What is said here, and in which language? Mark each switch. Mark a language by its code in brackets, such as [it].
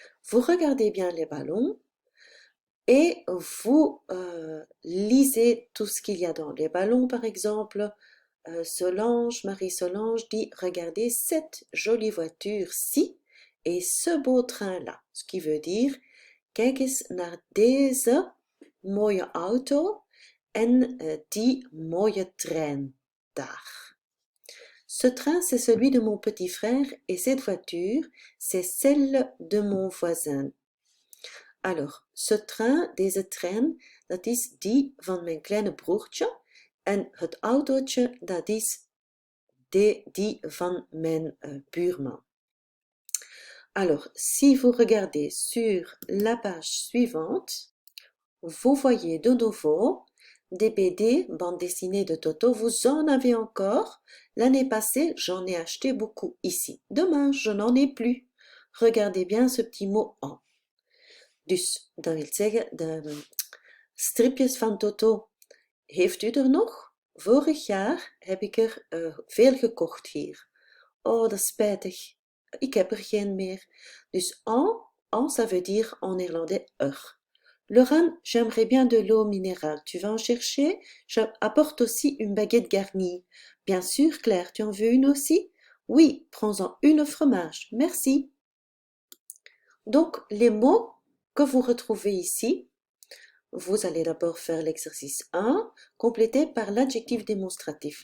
[fr] Vous regardez bien les ballons et vous lisez tout ce qu'il y a dans les ballons. Par exemple, Marie-Solange dit regardez cette jolie voiture-ci et ce beau train-là. Ce qui veut dire [nl] kijk eens naar deze mooie auto en die mooie trein daar. [fr] Ce train, c'est celui de mon petit frère et cette voiture, c'est celle de mon voisin. Alors, ce train, [nl] deze trein, dat is die van mijn kleine broertje en het autootje, dat is die van mijn buurman. [fr] Alors, si vous regardez sur la page suivante, vous voyez de nouveau des BD, bandes dessinées de Toto. Vous en avez encore. L'année passée, j'en ai acheté beaucoup ici. Demain, je n'en ai plus. Regardez bien ce petit mot en. [nl] Dus, dat wil zeggen, de stripjes van Toto, heeft u er nog? Vorig jaar heb ik er veel gekocht hier. Oh, dat is spijtig. Ik heb er geen meer. [fr] Dus en, ça veut dire en néerlandais er. Laurent, j'aimerais bien de l'eau minérale. Tu vas en chercher? Apporte aussi une baguette garnie. Bien sûr, Claire, tu en veux une aussi? Oui, prends-en une au fromage. Merci. Donc, les mots que vous retrouvez ici, vous allez d'abord faire l'exercice 1, complété par l'adjectif démonstratif.